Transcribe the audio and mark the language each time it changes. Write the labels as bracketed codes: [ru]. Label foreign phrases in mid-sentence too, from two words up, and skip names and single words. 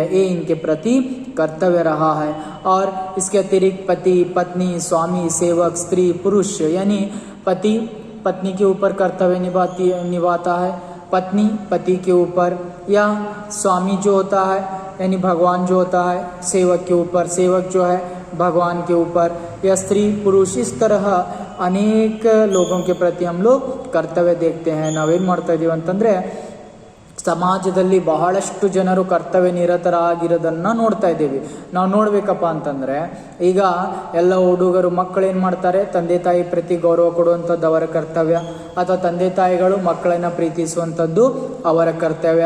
[hi] ये इनके प्रति कर्तव्य रहा है. और इसके अतिरिक्त पति पत्नी स्वामी सेवक स्त्री पुरुष, यानी पति पत्नी के ऊपर कर्तव्य निभाता है, पत्नी पति के ऊपर, या स्वामी जो होता है यानी भगवान जो होता है सेवक के ऊपर, सेवक जो है भगवान के ऊपर, या स्त्री पुरुष, इस तरह अनेक लोगों के प्रति हम लोग ಕರ್ತವ್ಯ देखते हैं. [kn] ನಾವೇನು ಮಾಡ್ತಾ ಇದ್ದೀವಿ ಅಂತಂದರೆ, ಸಮಾಜದಲ್ಲಿ ಬಹಳಷ್ಟು ಜನರು ಕರ್ತವ್ಯ ನಿರತರಾಗಿರೋದನ್ನು ನೋಡ್ತಾ ಇದ್ದೀವಿ. ನಾವು ನೋಡಬೇಕಪ್ಪ ಅಂತಂದರೆ, ಈಗ ಎಲ್ಲ ಹುಡುಗರು ಮಕ್ಕಳೇನು ಮಾಡ್ತಾರೆ, ತಂದೆ ತಾಯಿ ಪ್ರತಿ ಗೌರವ ಕೊಡುವಂಥದ್ದು ಅವರ ಕರ್ತವ್ಯ, ಅಥವಾ ತಂದೆ ತಾಯಿಗಳು ಮಕ್ಕಳನ್ನು ಪ್ರೀತಿಸುವಂಥದ್ದು ಅವರ ಕರ್ತವ್ಯ.